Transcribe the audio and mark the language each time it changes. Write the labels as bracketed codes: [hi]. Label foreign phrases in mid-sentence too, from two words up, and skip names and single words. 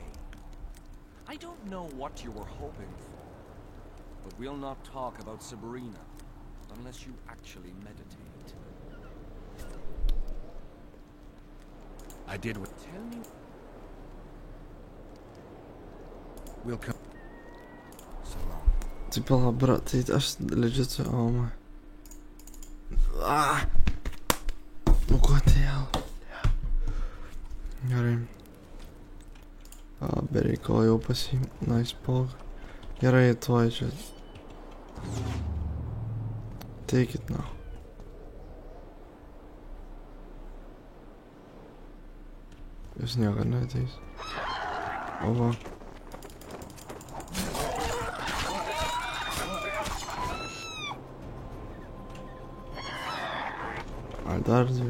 [en] I don't know what you were hoping for, but we'll not talk about Sabrina unless you actually meditate. I did what... Tell me... We'll come... So long. [lt] Tai pala, bra, tai aš legit, my. Nu kodėl? Gerai. Bereikalo jau [en] nice pog. [lt] Gerai, tuoj čia. [en] Take it now. [lt] Jis niekada neateis. O va. Ai, dar dvi.